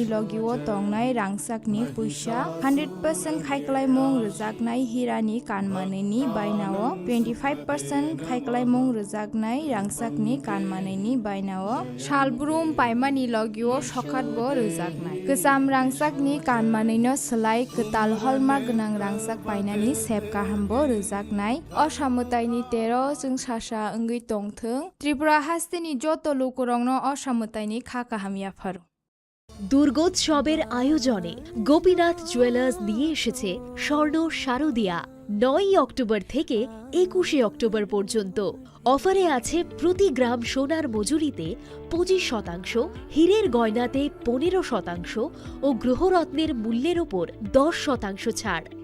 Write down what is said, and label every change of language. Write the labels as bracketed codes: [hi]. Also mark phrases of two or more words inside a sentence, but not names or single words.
[trp] लगिआव तंनाय रांसाकनि पैसा 100% खायखालायमुं रोजागनाय हिरानि कानमानैनि बायनाव 25% खायखालायमुं रोजाग रांसाकनि कानमानैनि बायनाव सालब्रुम पायमानि लगिआव सखातबो रोजागनाय गोजाम रांसाकनि कानमानैनो सोलाय गोदाल हलमार्क गोनां रांसाक बायनानि सेब गाहामबो रोजागनाय असामुताइनि 13 जों सासा ओंगै दंथों त्रिपुरा हास्तेनि जत लोकरंनो असामुताइनि खा काहामियाफोर। [bn] দুর্গোৎসবের আয়োজনে গোপীনাথ জুয়েলার্স দিয়ে এসেছে স্বর্ণ শারদীয়া। 9 অক্টোবর থেকে 21 অক্টোবর পর্যন্ত অফারে আছে প্রতি গ্রাম সোনার মজুরিতে 25%, হীরের গয়নাতে 15% ও গ্রহরত্নের মূল্যের ওপর 10% ছাড়।